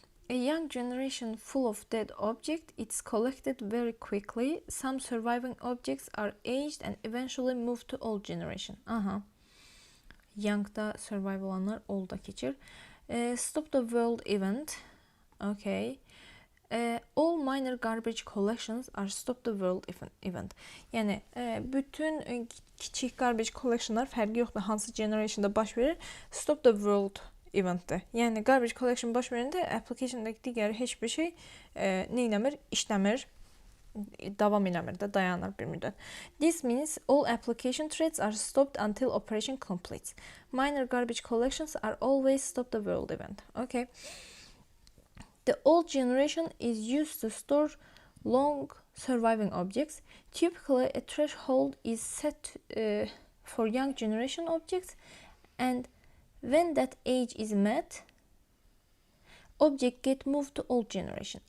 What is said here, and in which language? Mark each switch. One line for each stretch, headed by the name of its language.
English: A young generation full of dead objects, it's collected very quickly. Some surviving objects are aged and eventually moved to old generation. Aha.
Azerbaijani: Young'da survive olanlar old'a keçir.
English: Stop the world event. Okay. All minor garbage collections are stop the world event.
Azerbaijani: Yəni bütün kiçik garbage collectionlar fərqi yoxdur hansı generationda baş verir.
English: Stop the world eventdir.
Azerbaijani: Yəni garbage collection baş verəndə application'dakı digər heç bir şey nə eləmir? İşləmir, davam eləmir də, dayanır bir müddət.
English: This means all application threads are stopped until operation completes. Minor garbage collections are always stop the world event. Okay. The old generation is used to store long surviving objects. Typically, a threshold is set for young generation objects, and when that age is met, objects get moved to old generation.